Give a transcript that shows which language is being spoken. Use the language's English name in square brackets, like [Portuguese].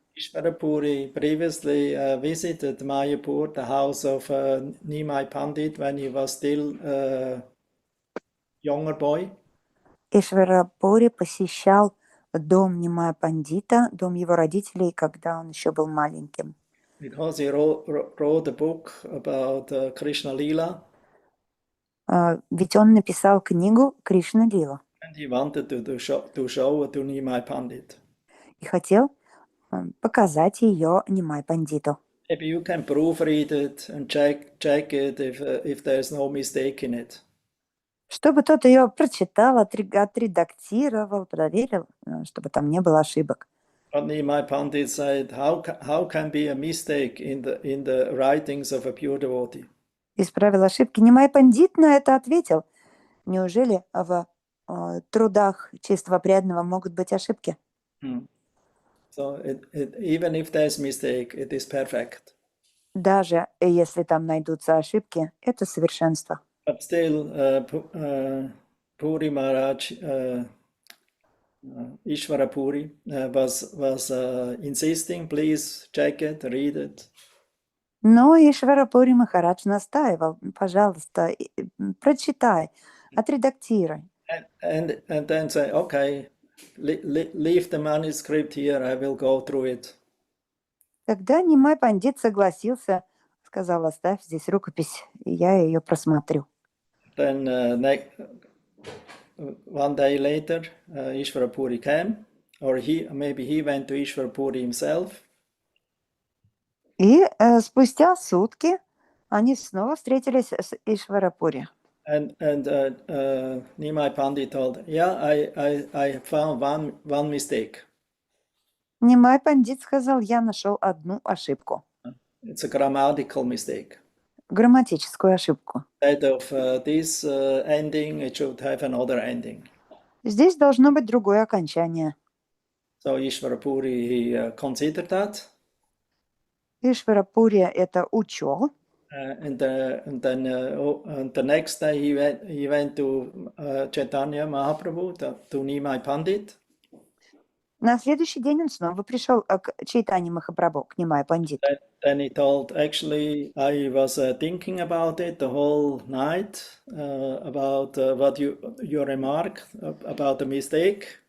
[English] Ishvara Puri previously visited Mayapur, the house of Nimai Pandit, when he was still a younger boy. [Russian] Ишвара Пури посещал дом Нимая Пандита, дом его родителей, когда он еще был маленьким. [English] Because he wrote a book about Krishna Lila. [Russian] Ведь он написал книгу Кришна Лила. [English] And he wanted to show it to Nimai Pandit. [Russian] И хотел показать ее Нимай Пандиту. [English] Maybe you can proofread it and check it if there's no mistake in it. [Russian] Чтобы тот ее прочитал, отредактировал, проверил, чтобы там не было ошибок. [English] But Nimai Pandit said, how can be a mistake in the writings of a pure devotee? [Russian] Исправил ошибки. Нимай Пандит на это ответил. Неужели в трудах чистого преданного могут быть ошибки? [English] So even if there's mistake, it is perfect. [Russian] Даже если там найдутся ошибки, это совершенство. [English] But still, Puri Maharaj, Ishvara Puri, was insisting, please check it, read it. [Russian] Но Ишвара Пури Махарадж настаивал, пожалуйста, прочитай, отредактируй. [English] And then say, okay, leave the manuscript here, I will go through it. [Russian] Когда Нимай Пандит согласился, сказал, оставь здесь рукопись, и я ее просмотрю. [English] Then one day later, Ishvara Puri came, or maybe he went to Ishvara Puri himself. [Russian] И спустя сутки они снова встретились с Ишвара Пури. [English] And Nimai Pandit told, yeah, I found one mistake. [Russian] Нимай Пандит сказал, я нашел одну ошибку. [English] It's a grammatical mistake. [Russian] Грамматическую ошибку. [English] Instead of this ending, it should have another ending. [Russian] Здесь должно быть другое окончание. [English] So Ishvara Puri, he considered that. [Russian] Ишвара Пури это учел. [English] And then the next day he went to Chaitanya Mahaprabhu, to Nimai Pandit. [Russian] На следующий день он снова пришел к Чайтанье Махапрабху, к Нимай Пандиту. [English] Then he told, actually, I was thinking about it the whole night, about what your remark about the mistake.